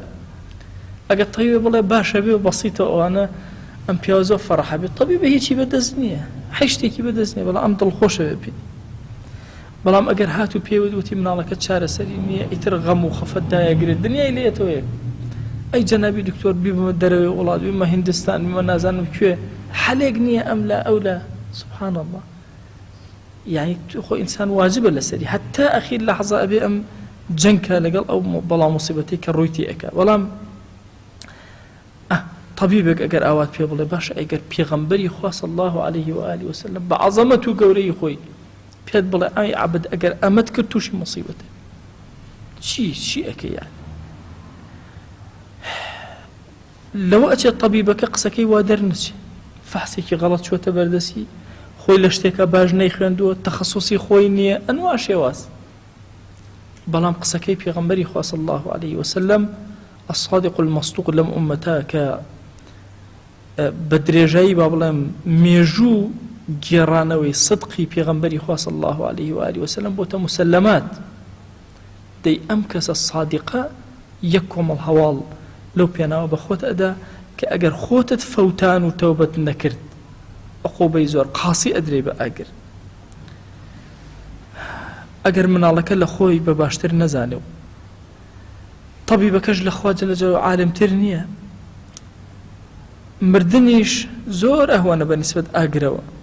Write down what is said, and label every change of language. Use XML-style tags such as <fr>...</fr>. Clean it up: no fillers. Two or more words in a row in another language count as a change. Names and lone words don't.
<ckb>ئەگەر تەبیبێ بڵێ باشە بێ و بەسیتە ئەوانە ئەم پیاوە زۆر فەرەحە بێت، تەبیبە هیچی بەدەست نییە، هیچ شتێکی بەدەست نییە، بەڵام ئەم دڵخۆشە بێ پێ. بەڵام ئەگەر هاتوو پێوت وتی مناڵەکەت چارەسەری نییە، ئیتر غەم و خەفەت دایەگرێت، دنیای لێتەوەیە. ئەی جەنابی دکتۆر بیبمە دەرەوەی وڵات، بیمە هیندستان، بیمە نازانم کوێ، حەلێک نییە ئەم لا ئەو لا.</ckb> <ar>سبحان الله.</ar> <ckb>يعني خۆ ئینسان واجبە لەسەری</ckb> <ar>حتا ئەخیر لەحظە</ar> <ckb>ئەبێ ئەم جەنگکە لەگەڵ ئەو بەڵام مصیبەتەی کە ڕوویتی ئەکا. بەڵام طبيبك ئەگەر ئاوات پێ بڵێ باشە ئەگەر پێغەمبەری خوا</ckb> <ar>صلی الله عليه وآله وسلم</ar> <ckb>بە عەزەمەت و گەورەی خۆی پێت بڵێ ئای عەبد ئەگەر ئەمەت کرد تووشی مصیبەتە چی ئەکەی یان لەوە ئەچێت طبیبەکە قسەکەی وا دەرنەچێ، فەحسێکی غەڵەت چووەتە بەردەستی، خۆی لە شتێکە باش نەیخوێندووە، تەخەسوسی خۆی نییە، ئەنوا شێواز. بەڵام قسەکەی پێغەمبەری خوا</ckb> <ar>صلی الله عليه وسلم الصادق المصدوق</ar> <ckb>لەم ئومەتە کە بە درێژایی با بڵێم مێژوو گێڕانەوەی صدقی پێغەمبەری خوا</ckb> <ar>صلی الله عليه وآله وسلم</ar> <ckb>بۆتە مسلمات. دەی ئەم کەسە صادقە یەک کۆمەڵ هەواڵ لەو پێناوە بە خۆت ئەدا کە ئەگەر خۆتت فەوتان و تەوبەت نەکرد عقوبەی زۆر قاسی ئەدرێ بە ئاگر. ئەگەر مناڵەکە لە خۆی بە باشتر نەزانێ و طبیبەکەش لە خوا</ckb> <ar>جەل جەلالەهو</ar> <ckb>عالمتر نییە، مردنیش زۆر ئەهوانە بە نیسبەت ئاگرەوە.</ckb>